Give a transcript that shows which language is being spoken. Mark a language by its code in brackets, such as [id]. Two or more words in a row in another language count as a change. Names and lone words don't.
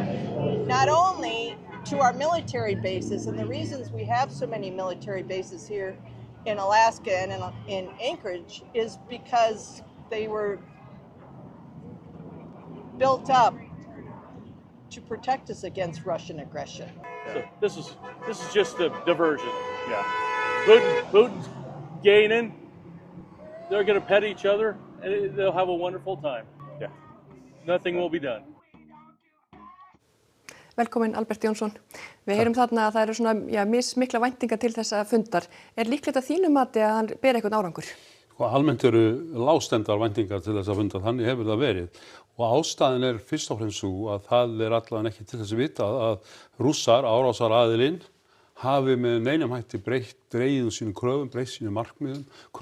[en] Not only to our military bases, and the reasons we have so many military bases here in Alaska and in Anchorage is because they were built up to protect us against Russian aggression. So this is just a diversion. Yeah. Putin's gaining. They're going to pet each other and they'll have a wonderful time. Yeah. Nothing will be done. [is] Velkomin Albert Jónsson. Við heyrum þarna að það eru svona mismikla væntingar til þessa fundar. Líklegt að þínu mati að hann beri eitthvað árangur? Almennt eru lágstemmdar væntingar til þessa fundar, þannig hefur það verið. Og ástæðan fyrst og fremst sú að það allavega ekki til þess að vita að Rússar, árásaraðilinn, hafi með neinum hætti dregið sínum kröfum, breytt sínum markmiðum.